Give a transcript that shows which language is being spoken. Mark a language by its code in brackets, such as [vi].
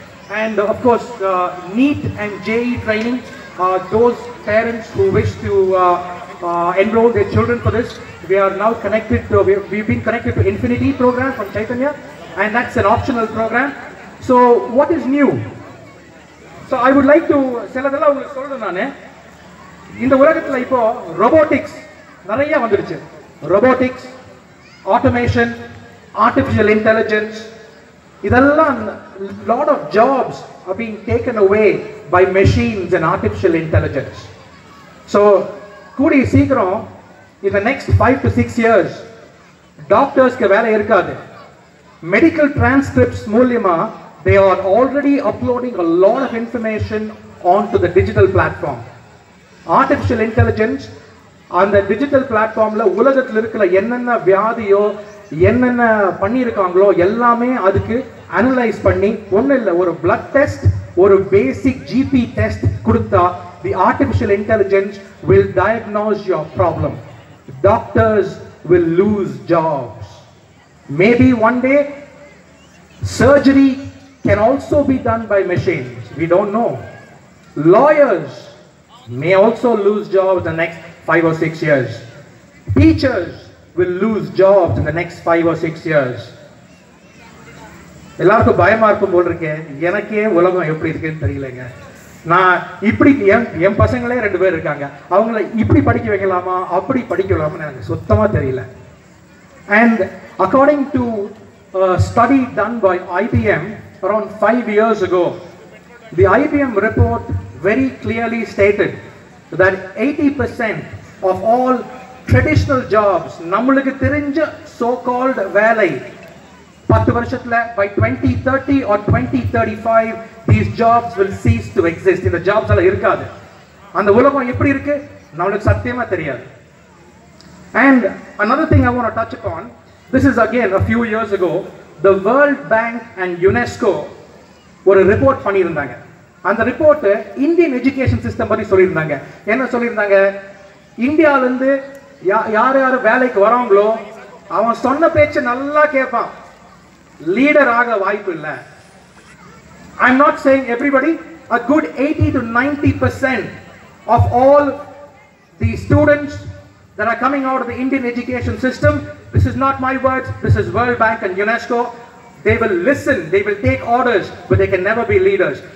[en] And of course, NEET and JEE training, those parents who wish to enroll their children for this, we are now connected to, we've been connected to Infinity program from Chaitanya, and that's an optional program. So what is new? So I would like to [ta] சிலதெல்லாம் உங்களுக்கு சொல்றேன் நானே. இந்த உலகத்துல இப்போ robotics நிறைய வந்துருச்சு. [en] Robotics, automation, artificial intelligence, [ta] இதெல்லாம் [en] lot of jobs are being taken away by machines and artificial intelligence. So [ta] கூடிய சீக்கிரம் [en] in the next 5 to 6 years doctorsக்கு [ta] வேலை இருக்காது. [en] Medical transcripts [ta] மூலமா [en] they are already uploading a lot of information onto the digital platform. [ta] Artificial intelligence அந்த digital platformல உலகத்துல இருக்கிற என்னென்ன வியாதியோ என்னென்ன பண்ணியிருக்காங்களோ எல்லாமே அதுக்கு அனலைஸ் பண்ணி ஒன்றும் இல்லை ஒரு blood test ஒரு basic GP test கொடுத்தா [en] the artificial intelligence will diagnose your problem. Doctors will lose jobs. Maybe one day surgery can also be done by machines. We don't know. Lawyers may also lose jobs in the next 5 or 6 years. Teachers will lose jobs in the next 5 or 6 years. [ta] எல்லாருக்கும் பயமா இருக்கும் போல இருக்கே. எனக்கே உலகம் எப்படி இருக்குன்னு தெரியலங்க. நான் இப்படி என் பசங்களே 2 பேர் இருக்காங்க. அவங்கள இப்படி படிக்க வைக்கலாமா அப்படி படிக்க வைக்கலாமா எனக்கு சுத்தமா தெரியல. [en] And according to a study done by IBM around 5 years ago, the IBM report very clearly stated that 80% of all traditional jobs, [ta] நம்மளுக்கு தெரிஞ்ச [en] so-called [ta] வேலை 10 வருஷத்துல [en] by 2030 or 2035 these jobs will cease to exist. [ta] இந்த jobs எல்லாம் இருக்காது. அந்த உலகம் எப்படி இருக்கு நம்மளுக்கு சத்தியமா தெரியாது. [en] And another thing I want to touch upon, This is again a few years ago. The World Bank and UNESCO [ta] ஒரு ரிப்போர்ட் பண்ணியிருந்தாங்க. அந்த ரிப்போர்ட் இந்தியன் எஜுகேஷன் சிஸ்டம் பற்றி சொல்லியிருந்தாங்க. என்ன சொல்லியிருந்தாங்க? இந்தியாவிலேருந்து யார் யார் வேலைக்கு வராங்களோ அவன் சொன்ன பேச்சு நல்லா கேட்பான், லீடர் ஆக வாய்ப்பு இல்லை. [en] I'm not saying everybody, a good 80 to 90% of all the students that are coming out of the Indian education system, this is not my words, this is World Bank and UNESCO, they will listen, they will take orders, but they can never be leaders.